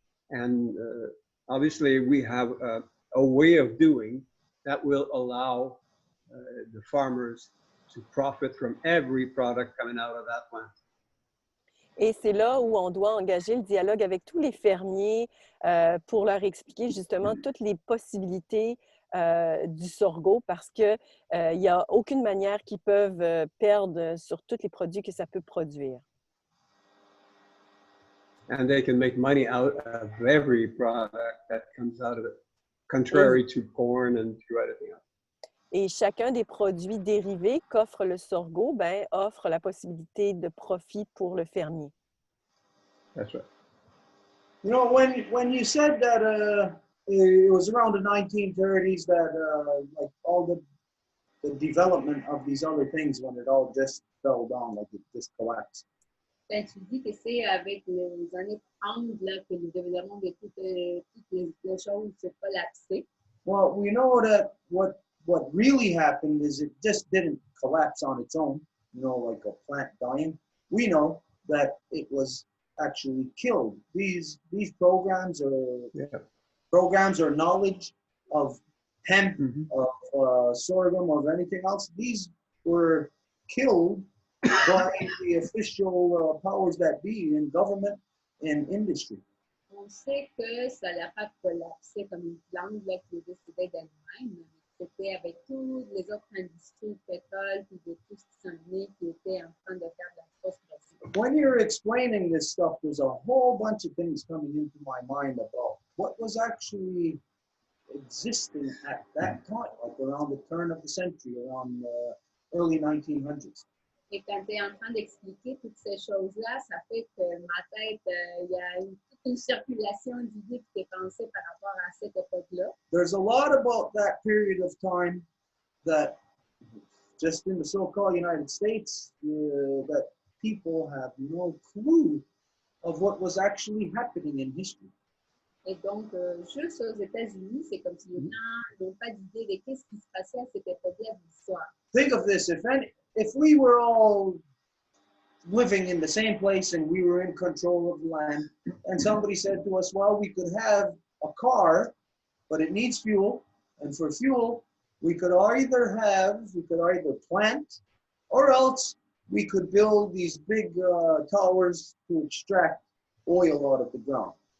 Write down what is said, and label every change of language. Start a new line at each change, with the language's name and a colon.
English: And obviously we have a way of doing that will allow the farmers to profit from every product coming out of that plant.
French: Et c'est là où on doit engager le dialogue avec tous les fermiers pour leur expliquer justement toutes les possibilités du sorgho parce qu'il n'y a aucune manière qu'ils peuvent perdre sur tous les produits que ça peut produire.
English: And they can make money out of every product that comes out of it, contrary to corn and to anything else.
French: Et chacun des produits dérivés qu'offre le sorgho offre la possibilité de profit pour le fermier.
English: That's right. You know, when you said that it was around the 1930s that like all the development of these other things when it all just fell down, like it just collapsed.
French: Ben, tu dis que c'est avec les années 30 là, que le développement de toutes les choses s'est collapsé.
English: Well, we know that what really happened is it just didn't collapse on its own, you know, like a plant dying. We know that it was actually killed. These programs or knowledge of hemp, of sorghum, of anything else, these were killed by the official powers that be in government and industry.
French: On sait que ça l'a pas collapsé comme une plante là, qui est décédée d'elle-même, mais c'était avec toutes les autres industries de pétrole et de tout ce qui s'en est qui étaient en train de faire de la frustration.
English: When you're explaining this stuff, there's a whole bunch of things coming into my mind about what was actually existing at that time, like around the turn of the century, around the early 1900s.
French: Et quand tu es en train d'expliquer toutes ces choses-là, ça fait que ma tête, il y a toute une circulation d'idées qui est pensée par rapport à cette époque-là.
English: There's a lot about that period of time that just in the so-called United States, that people have no clue of what was actually happening in history.
French: Et donc, juste aux États-Unis, c'est comme si les gens n'ont pas d'idée de ce qui se passait à cette époque-là de l'histoire.
English: Think of this, if we were all living in the same place and we were in control of the land, and somebody said to us, well, we could have a car, but it needs fuel, and for fuel, we could either plant, or else we could build these big towers to extract oil out of the ground.